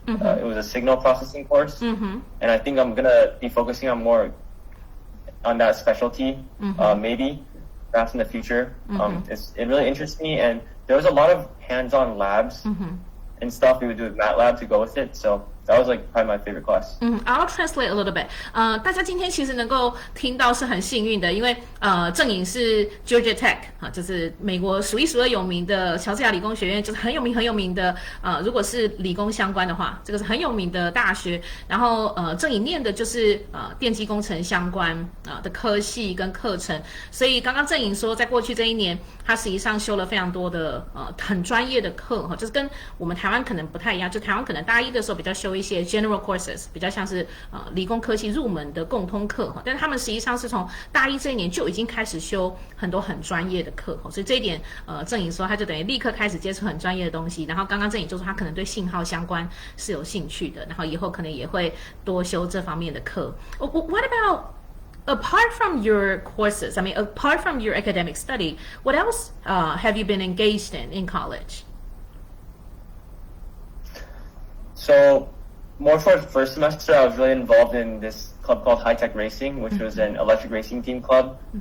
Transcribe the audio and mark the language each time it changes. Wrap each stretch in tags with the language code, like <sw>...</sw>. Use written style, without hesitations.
<en>It was a signal processing course. And I think I'm going to be focusing on more on that specialty, maybe. Perhaps in the future. It really interests me, and there was a lot of hands-on labs and stuff we would do with MATLAB to go with it, so that was like probably my favorite class. I'll translate a little bit.</en> <zh>大家今天其实能够听到是很幸运的，因为Zheng-Ying是 Georgia Tech 就是美国数一数二有名的乔治亚理工学院，就是很有名的如果是理工相关的话，这个是很有名的大学。然后Zheng-Ying念的就是电机工程相关的科系跟课程，所以刚刚Zheng-Ying说，在过去这一年，他实际上修了非常多的很专业的课就是跟我们台湾可能不太一样，就台湾可能大一的时候比较修一些</zh> <en>general courses，</en> <zh>比较像是理工科系入门的共通课但是他们实际上是从大一这一年就已经开始修很多很专业的课所以这一点Zheng-Ying说他就等于立刻开始接触很专业的东西，然后刚刚Zheng-Ying就说他可能对信号相关是有兴趣的，然后以后可能也会多修这方面的课。</zh> <en>What about apart from your courses, I mean, apart from your academic study, what else have you been engaged in college? So, more for the first semester, I was really involved in this club called High Tech Racing, which was an electric racing team club.</en>